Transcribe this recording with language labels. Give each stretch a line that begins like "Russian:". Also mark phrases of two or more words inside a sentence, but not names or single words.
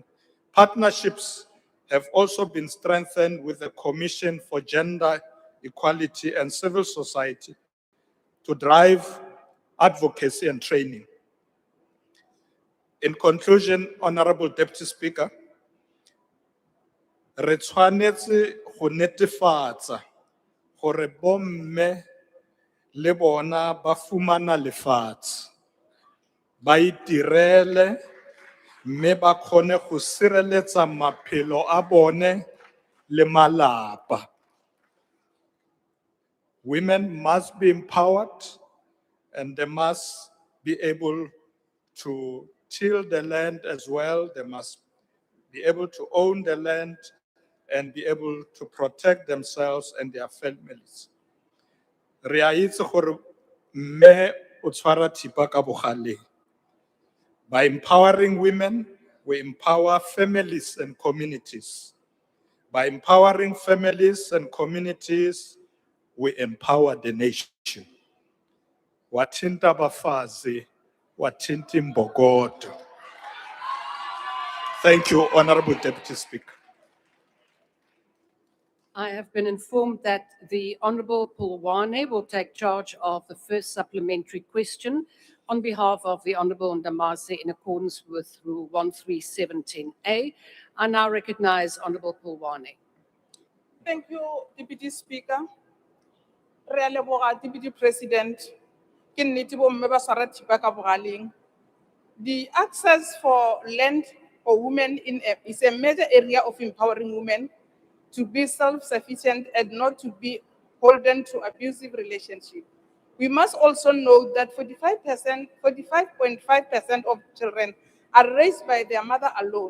English: Partnerships have also been strengthened with the Commission for Gender Equality and Civil Society to drive advocacy and training. In conclusion, Honorable Deputy Speaker,
Tswana: re tshwanetse go netefatsa gore bomme le bona ba fumana lefatshe, ba itirele, mme ba kgone go sireletsa maphelo a bone le malapa.
English: Women must be empowered and they must be able to till the land as well. They must be able to own the land and be able to protect themselves and their families.
Tswana: Re a itse gore mme o tshwara thipa ka bogaleng.
English: By empowering women, we empower families and communities. By empowering families and communities, we empower the nation.
Zulu: Wathinta abafazi, wathinta imbokodo.
English: Thank you, Honorable Deputy Speaker. I have been informed that the Honorable Pulwane will take charge of the first supplementary question on behalf of the Honorable Ndamase in accordance with Rule 13710A. I now recognize Honorable Pulwane. Thank you, Deputy Speaker.
Tswana: Re a leboga, Deputy President. Ke nnete bomme ba swara thipa ka bogaleng.
English: The access for land for women is a major area of empowering women to be self-sufficient and not to be beholden to abusive relationships. We must also note that 45.5% of children are raised by their mother alone.